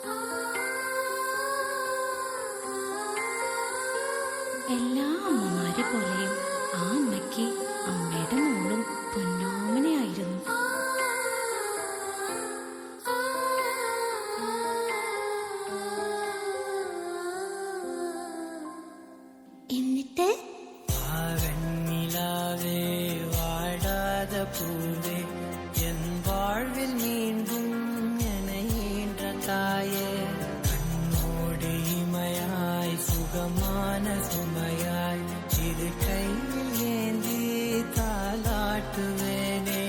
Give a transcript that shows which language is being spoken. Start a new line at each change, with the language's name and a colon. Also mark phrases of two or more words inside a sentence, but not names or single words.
Malayalam: എല്ലാ അമ്മമാരെ പോലെയും ആ അമ്മയ്ക്ക് അമ്മയുടെ മോളും പൊന്നോമനയായിരുന്നു. എന്നിട്ട്
Tamil: பூவே என் வாழ்வில் மீண்டும் என்ற தாயே கண்ணோடு இமையாய் சுகமான சுமையாய் இரு கையில் ஏந்தி தாலாட்டுவேனே